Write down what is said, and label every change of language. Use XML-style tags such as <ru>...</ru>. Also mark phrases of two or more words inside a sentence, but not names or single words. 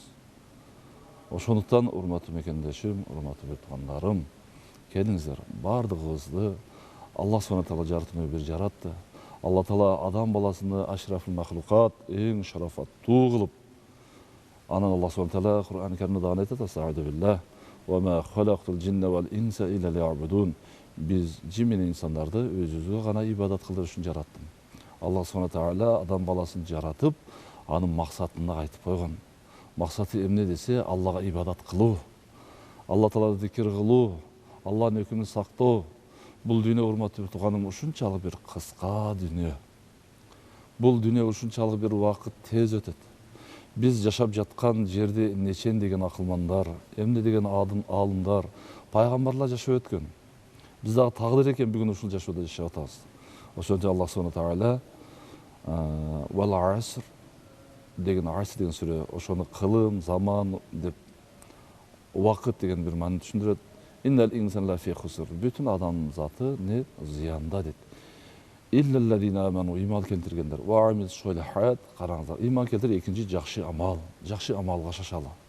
<ky>Ошондуктан урматтуу мекендешим, урматтуу бир туугандарым, келиңиздер, бардыгыбызды Аллах</ky> <ar>سبحانه تعالى</ar> <ky>жаратууну бир жаратты. Алла Таала адам баласыны</ky> <ar>أشرف المخلوقات,</ar> <ky>эң шарафаттуу кылып, анан Аллах</ky> <ar>سبحانه تعالى</ar> <ky>Кур'ан Каримде дагы айтат:</ky> <ar>"أستغفر بالله وما خلقت الجن والإنس إلا ليعبدون."</ar> <ky>Биз жин менен инсандарды өзүбүзгө гана ибадат кылдыр үчүн жараттым. Аллах</ky> <ar>سبحانه تعالى</ar> <ky>адам баласын жаратып, анын максатын айтып койгон. Максаты эмне десе, Аллага ибадат кылуу, Алла Тааланы зикир кылуу, Алланын өкүмүн сактоо. Бул дүйнө, урматтуу тууганым, ушунчалык бир кыска дүйнө. Бул дүйнө ушунчалык бир убакыт тез өтөт. Биз жашап жаткан жерде нечен деген акылмандар, эмне деген аалымдар, пайгамбарлар жашап өткөн. Биз дагы тагдыр экен бүгүн ушул жашоодо жашап атабыз. Ошондо Аллах</ky> <ar>سبحانه تعالى والعصر</ar> <ky>деген, аср деген сүрө, ошону кылым, заман деп, убакыт деген бир маани түшүндүрөт.</ky> <ar>إن الإنسان لفي خسر.</ar> <ky>Бүтүн адам заты не зыянда дейт.</ky> <ar>إلا الذين آمنوا,</ar> <ky>иман келтиргендер.</ky> <ar>وعملوا الصالحات,</ar> <ky>караңыздар. Иман келтирип, экинчи жакшы амалга шашалы.</ky>